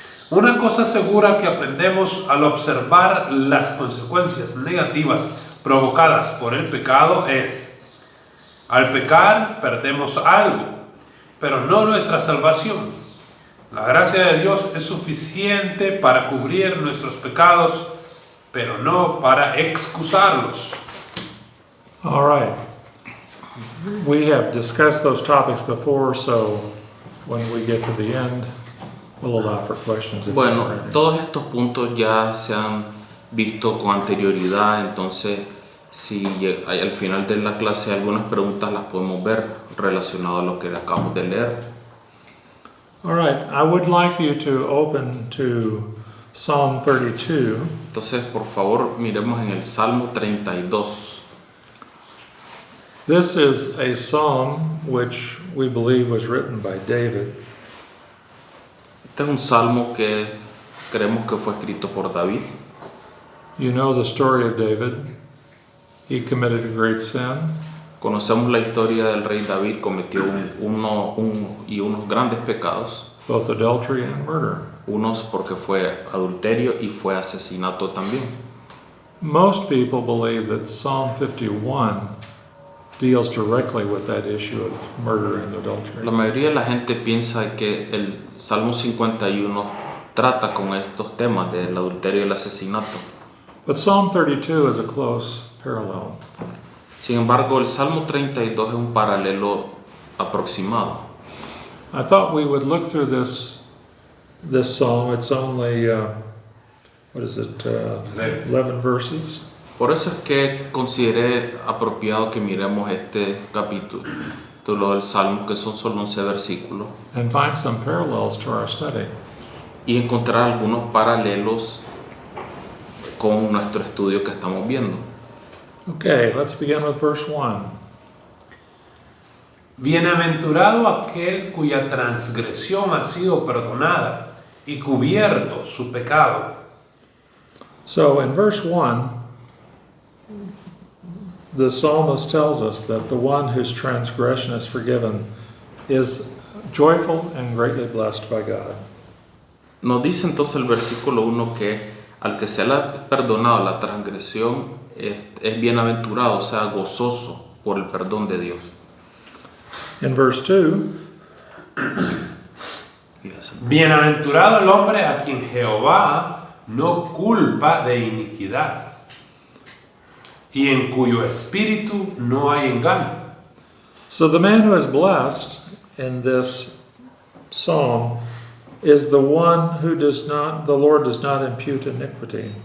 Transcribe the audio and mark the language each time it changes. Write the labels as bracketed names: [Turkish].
[Spanish] Una cosa segura que aprendemos al observar las consecuencias negativas provocadas por el pecado es: al pecar perdemos algo, pero no nuestra salvación. La gracia de Dios es suficiente para cubrir nuestros pecados, pero no para excusarlos. [English] All right. We have discussed those topics before, so when we get to the end, we'll allow for questions. [Spanish] Bueno, todos estos puntos ya se han visto con anterioridad, entonces si al final de la clase algunas preguntas las podemos ver relacionadas a lo que acabamos de leer. [English] All right, I would like you to open to Psalm 32. [Spanish] Entonces, por favor, miremos en el Salmo 32. [English] This is a psalm which we believe was written by David. [Spanish] Este es un salmo que creemos que fue escrito por David. [English] You know the story of David. He committed a great sin. [Spanish] Conocemos la historia del rey David, cometió unos grandes pecados. [English] Both adultery and murder. [Spanish] Unos porque fue adulterio y fue asesinato también. [English] Most people believe that Psalm 51 deals directly with that issue of murder and adultery. [Spanish] La mayoría de la gente piensa que el Salmo 51 trata con estos temas del adulterio y el asesinato. [English] But Psalm 32 is a close parallel. [Spanish] Sin embargo, el Salmo 32 es un paralelo aproximado. [English] I thought we would look through this psalm. It's only 11 verses. [Spanish] Por eso es que consideré apropiado que miremos este capítulo del Salmo, que son solo 11 versículos, [English] And find some parallels to our study. [Spanish] y encontrar algunos paralelos con nuestro estudio que estamos viendo. [English] Okay, let's begin with verse 1. [Spanish] Bienaventurado aquel cuya transgresión ha sido perdonada y cubierto su pecado. [English] So in verse 1, the psalmist tells us that the one whose transgression is forgiven is joyful and greatly blessed by God. [Spanish] Nos dice entonces el versículo 1 que al que se le ha perdonado la transgresión es bienaventurado, o sea, gozoso por el perdón de Dios. [English] In verse 2, [Spanish] Bienaventurado el hombre a quien Jehová no culpa de iniquidad y en cuyo espíritu no hay engaño. [English] so the man who is blessed in this psalm is the one who the Lord does not impute iniquity.